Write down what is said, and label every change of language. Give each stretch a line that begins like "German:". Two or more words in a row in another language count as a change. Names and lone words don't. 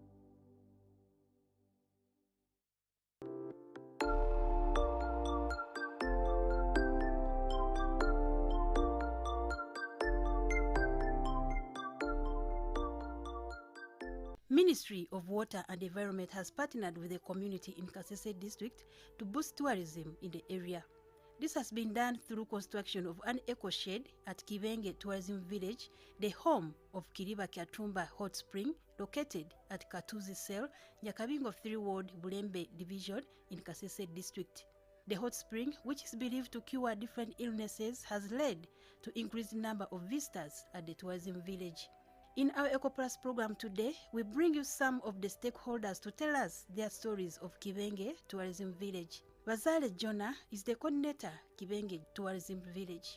English: Ministry of Water and Environment has partnered with the community in Kasese district to boost tourism in the area. This has been done through construction of an eco shed at Kibenge Tourism Village, the home of Kiriba Kyatumba Hot Spring, located at Katuzi Cell, Nyakabingo 3 Ward, Bulembe Division in Kasese district. The hot spring, which is believed to cure different illnesses, has led to increased number of visitors at the tourism village. In our EcoPlus program today, we bring you some of the stakeholders to tell us their stories of Kibenge Tourism Village. Bazale Jonah is the coordinator, Kibenge Tourism Village.